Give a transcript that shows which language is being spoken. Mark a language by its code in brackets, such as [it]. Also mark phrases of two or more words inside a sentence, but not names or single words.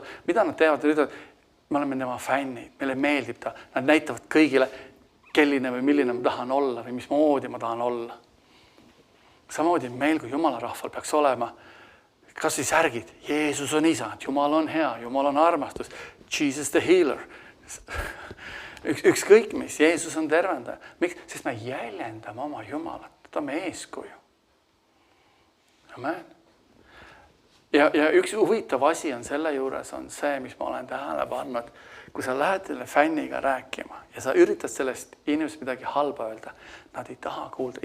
[et] Mida nad teevad? Me oleme tema fännid, meile meeldib ta, nad näitavad kõigile, kelline või milline ma tahan olla või mismoodi ma tahan olla. Samamoodi meil kui Jumala rahval peaks olema kas siis särgid, Jeesus on isand, Jumal on hea, Jumal on armastus, [en] Jesus the healer. [et] Ükskõik mis, Jeesus on tervendaja. Miks? Sest me jäljendame oma Jumalat, ta on meie eeskuju. Amen. Ja üks huvitav asi on selle juures on see, mis ma olen tähele pannud, kui sa lähed selle fänniga rääkima ja sa üritad sellest inimesest midagi halba öelda, nad ei taha kuulda.